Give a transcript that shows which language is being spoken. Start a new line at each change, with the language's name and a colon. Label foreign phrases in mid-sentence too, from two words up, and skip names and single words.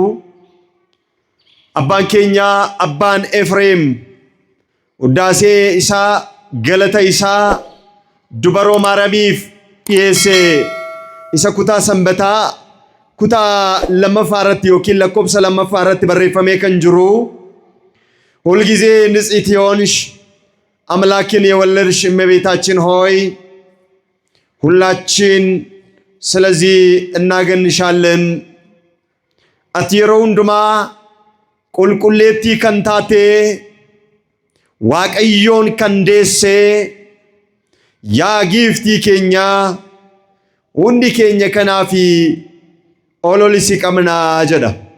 Oromo: Abbaan keenya abbaan Efreem uddaasee isaa galata isaa dubaroo Maariyaamiif dhiyeesse isa kutaa sanbataa kutaa lammaffaa irratti yookiin lakkoobsa lammaffaa irratti barreeffamee kan jiru.
Amharic: ሁልጊዜ ንጽሕት የሆንሽ አምላክን የወለድሽ እመቤታችን ሆይ ሁላችን ስለዚህ እናገንሻለን።
Oromo: ati yeroo hundumaa qulqulleettii kan taate Waaqayyoon kan deesse yaa giiftii keenya hundi keenya kanaafi ololisi qabnaa jedha.